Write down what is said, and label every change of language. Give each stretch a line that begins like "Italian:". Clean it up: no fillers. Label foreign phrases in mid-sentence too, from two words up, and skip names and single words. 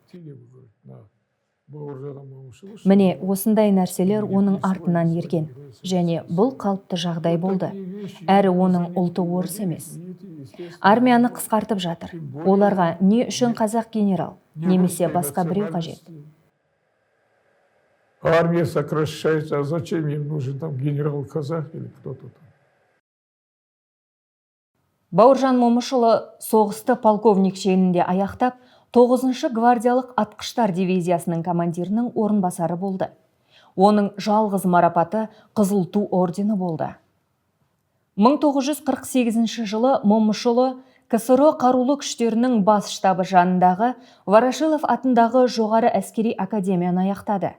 Kazakh: Міне, осындай нәрселер оның артынан ерген, және бұл қалыпты жағдай болды. Әрі оның ұлты орыс емес. Армияны қысқартып жатыр. Оларға не үшін қазақ генерал, немесе басқа біреу қажет?
Russian: Армия сокращается, а зачем им нужен там генерал-казах или кто-то там?
Kazakh: Бауыржан Момышұлы соғысты полковник шенінде аяқтап, 9-шы гвардиялық атқыштар дивизиясының командирінің орынбасары болды. Оның жалғыз марапаты Қызыл ту ордені болды. 1948 жылы Момышұлы КСР қарулы күштерінің бас штабы жанындағы Ворошилов атындағы жоғары әскери академияны аяқтады.